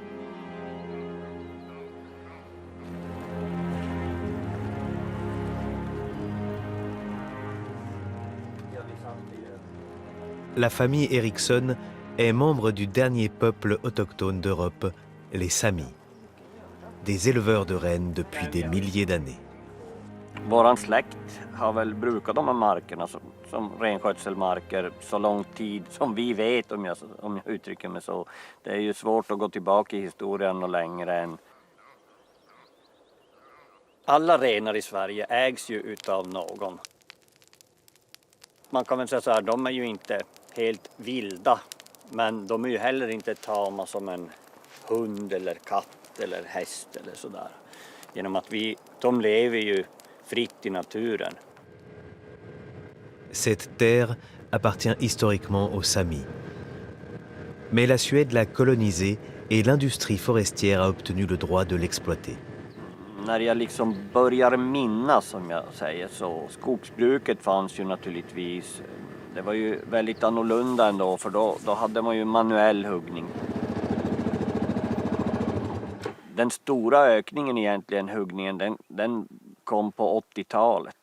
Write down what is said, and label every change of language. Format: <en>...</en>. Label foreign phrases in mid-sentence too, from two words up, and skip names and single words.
<fr>La famille Eriksson est membre du dernier peuple autochtone d'Europe, les Samis. Des éleveurs de rennes depuis des milliers d'années.</fr> <sv>Våran släkt har väl brukat de här markerna som renskötselmarker så lång tid som vi vet, om jag uttrycker mig så. Det är ju svårt att gå tillbaka i historien och längre än. Alla renar i Sverige ägs ju utav någon. Man kan väl säga så här, de är ju inte helt vilda, men de är ju heller inte tama som en hund eller katt eller häst eller sådär. Genom att de lever ju fritt i naturen.</sv> <fr>Cette terre appartient historiquement aux Samis. Mais la Suède l'a colonisée et l'industrie forestière a obtenu le droit de l'exploiter.</fr> <sv>När jag liksom börjar minnas, som jag säger, så skogsbruket fanns ju naturligtvis. Det var ju väldigt annorlunda ändå, för då hade man ju manuell huggning. Den stora ökningen egentligen, huggningen, den kom på 80-talet.</sv>